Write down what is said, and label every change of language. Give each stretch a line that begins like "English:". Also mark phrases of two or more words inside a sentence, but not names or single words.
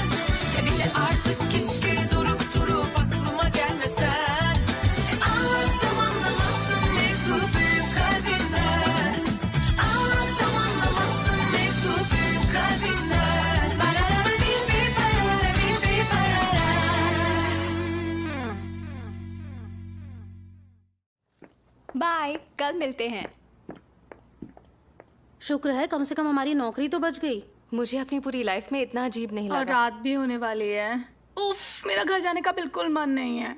Turkish: Bir de artık keşke durup durup aklıma gelmesen. Anlatsam anlamazsın mevzu büyük kalbinden. Anlatsam anlamazsın mevzu büyük kalbinden. Barara bir barara bir barara.
Hindi: बाय, कल मिलते हैं। शुक्र है कम से कम हमारी नौकरी तो बच गई। मुझे अपनी पूरी लाइफ में इतना अजीब नहीं और लगा। रात भी होने वाली है। उफ, मेरा घर जाने का बिल्कुल मन नहीं है।